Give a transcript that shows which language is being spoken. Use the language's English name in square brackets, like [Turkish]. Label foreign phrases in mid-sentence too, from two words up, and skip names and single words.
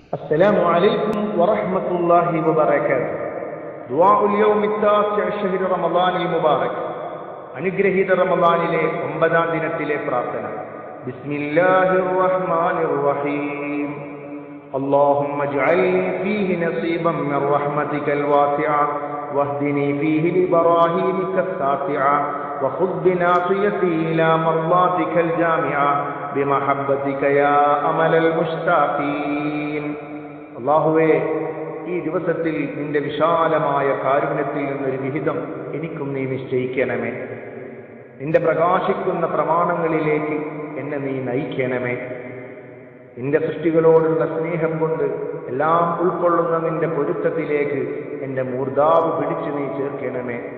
[Arabic] السلام عليكم ورحمة الله وبركاته. دعاء اليوم التاسع شهر رمضان المبارك. [Malayalam] അനുഗ്രഹീത റമദാനിലെ 9-ാം ദിനത്തിലെ പ്രാർത്ഥന. [Arabic] بسم الله الرحمن الرحيم. اللهم اجعلني فيه نصيبا من رحمتك الواسعة واهدني فيه لبراهينك الساطعة وخذ بناصيتي إلى مرضاتك الجامعة بمحبتك يا أمل المشتاقين. [Malayalam] അല്ലാഹുവേ, ഈ ദിവസത്തിൽ നിന്റെ വിശാലമായ കാരുണ്യത്തിൽ നിന്നൊരു വിഹിതം എനിക്കും നീ നിശ്ചയിക്കണമേ. നിന്റെ പ്രകാശിക്കുന്ന പ്രമാണങ്ങളിലേക്ക് എന്നെ നീ നയിക്കണമേ. നിന്റെ സൃഷ്ടികളോടുള്ള സ്നേഹം കൊണ്ട് എല്ലാം ഉൾക്കൊള്ളുന്ന നിന്റെ പൊരുത്തത്തിലേക്ക് എന്റെ മൂർധാവ് പിടിച്ചു നീ ചേർക്കണമേ.